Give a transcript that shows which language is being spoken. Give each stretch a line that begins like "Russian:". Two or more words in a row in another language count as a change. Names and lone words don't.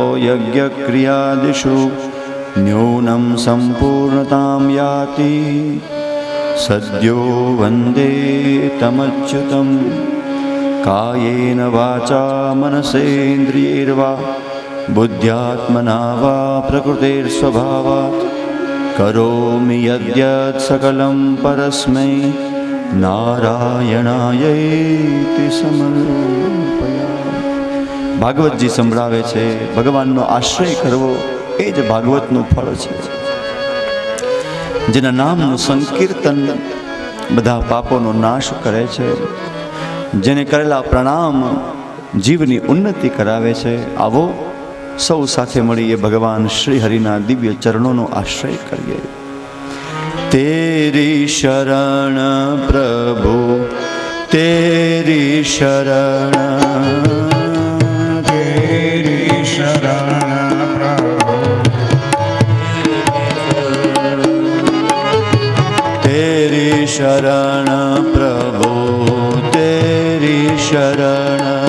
Sanskrit: यज्ञक्रियादिषु न्यूनं सम्पूर्णतां याति सद्यो वन्दे तमच्युतं कायेन वाचा मनसेन्द्रियैर्वा बुद्ध्यात्मना वा प्रकृतेर्स्वभावात् करोमि यद्यत् सकलं परस्मै નારાયણાયૈતિ સમર્પયા.
Gujarati: ભાગવતજી સંભળાવે છે ભગવાનનો આશ્રય કરવો એ જ ભાગવતનું ફળ છે. જેના નામનું સંકીર્તન બધા પાપોનો નાશ કરે છે, જેને કરેલા પ્રણામ જીવની ઉન્નતિ કરાવે છે. આવો સૌ સાથે મળીએ ભગવાન શ્રી હરિના દિવ્ય ચરણોનો આશ્રય કરીએ.
Hindi: तेरी शरण प्रभु तेरी शरण तेरी शरण प्रभु तेरी शरण प्रभु तेरी शरण